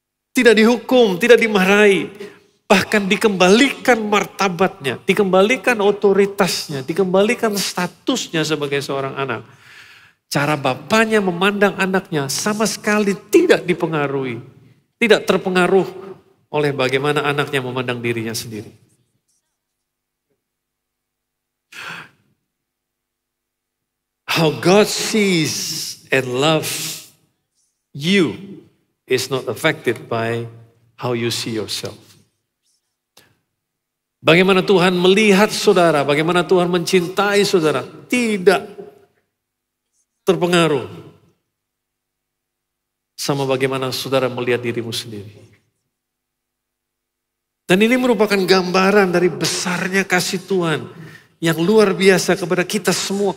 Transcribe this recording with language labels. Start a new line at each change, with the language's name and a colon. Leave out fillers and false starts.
Indonesian: Tidak dihukum, tidak dimarahi. Bahkan dikembalikan martabatnya, dikembalikan otoritasnya, dikembalikan statusnya sebagai seorang anak. Cara bapaknya memandang anaknya sama sekali tidak dipengaruhi. Tidak terpengaruh oleh bagaimana anaknya memandang dirinya sendiri.
English: How God sees and loves you is not affected by how you see yourself.
Indonesian: Bagaimana Tuhan melihat saudara, bagaimana Tuhan mencintai saudara, tidak terpengaruh sama bagaimana saudara melihat dirimu sendiri. Dan ini merupakan gambaran dari besarnya kasih Tuhan yang luar biasa kepada kita semua.